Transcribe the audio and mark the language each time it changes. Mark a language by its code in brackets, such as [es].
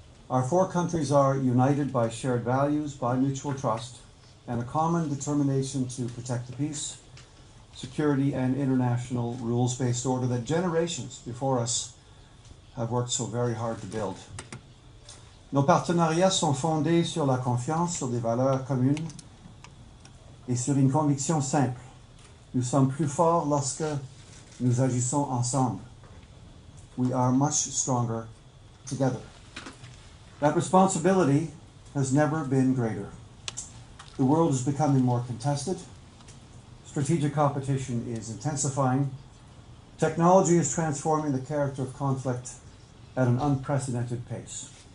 [en] Our four countries are united by shared values, by mutual trust, and a common determination to protect the peace, security, and international rules-based order that generations before us have worked so very hard to build. [fr] Nos partenariats sont fondés sur la confiance, sur des valeurs communes et sur une conviction simple. Nous sommes plus forts lorsque nous agissons ensemble. [en] We are much stronger together. That responsibility has never been greater. The world is becoming more contested. Strategic competition is intensifying. Technology is transforming the character of conflict at an unprecedented pace.